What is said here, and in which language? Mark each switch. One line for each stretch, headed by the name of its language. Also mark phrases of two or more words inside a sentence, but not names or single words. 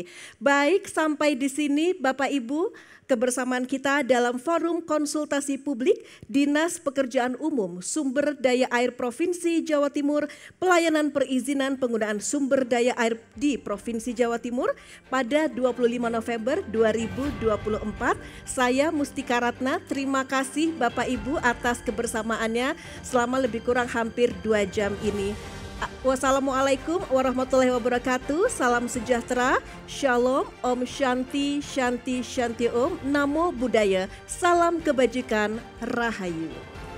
Indonesian: Baik, sampai di sini Bapak Ibu kebersamaan kita dalam forum konsultasi publik Dinas Pekerjaan Umum Sumber Daya Air Provinsi Jawa Timur, pelayanan perizinan penggunaan sumber daya air di Provinsi Jawa Timur pada 25 November 2024. Saya Mustika Ratna, terima kasih Bapak Ibu atas kebersamaannya selama lebih kurang hampir 2 jam ini.
Arabic: والسلام عليكم ورحمة الله وبركاته.
Indonesian: Salam sejahtera, shalom,
Sanskrit: ॐ शान्ति, शान्ति, शान्ति ॐ,
Pali: namo buddhaya,
Indonesian: salam kebajikan, rahayu.